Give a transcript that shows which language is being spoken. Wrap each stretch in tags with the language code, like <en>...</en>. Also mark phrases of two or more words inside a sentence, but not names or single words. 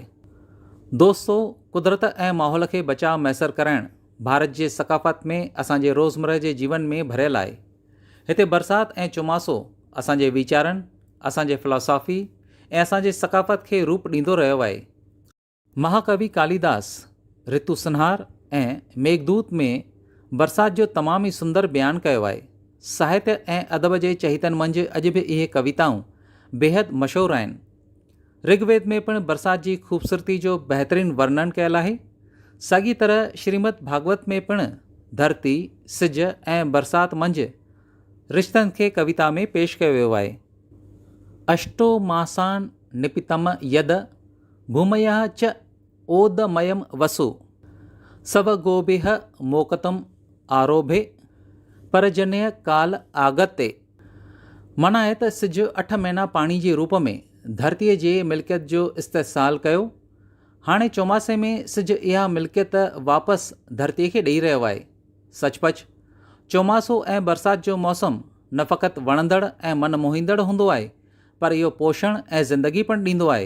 <sd>दोस्तो, कुदरत ऐं माहौल खे बचाव मैसर कराइणु भारत जे सक़ाफ़त में असांजे रोज़मर्रा जे जीवन में भरियल आहे। हिते बरसाति ऐं चौमासो असांजे वीचारनि, असांजे फिलॉसॉफ़ी ऐं असांजे सक़ाफ़त खे रूप ॾींदो रहियो आहे। महाकवि कालिदास ऋतु संहार ऐं मेघदूत में बरसाति जो तमामु ई सुंदर बयानु कयो आहे। साहित्य ऐं अदब जे चहीतनि मंझि अॼु बि इहे कविताऊं बेहद मशहूरु आहिनि। ऋग्वेद में पिणु बरसाति जी ख़ूबसूरती जो बहितरीनु वर्णन कयल आहे। साॻी तरह श्रीमद भागवत में पिणु धरती, सिज ऐं बरसाति मंझि रिश्तनि खे कविता में पेश कयो वियो आहे।</sd> <sa>अष्टो मासान निपितम यद भूमयः च ओदमयम वसु सवगोभिः मोकतम आरोभे परजन्य काल आगते।</sa> <sd>माना आहे त सिज 8 महीना पाणी जे रूप में धरतीअ जे मिल्कियत जो इस्तेसाल कयो। हाणे चौमासे में सिज इहा मिल्कियत वापसि धरतीअ खे ॾेई रहियो आहे। सचपच चौमासो ऐं बरसाति जो मौसमु न फ़क़ति वणंदड़ ऐं मन मोहींदड़ हूंदो आहे, पर इहो पोषण ऐं ज़िंदगी पिणु ॾींदो आहे।</sd>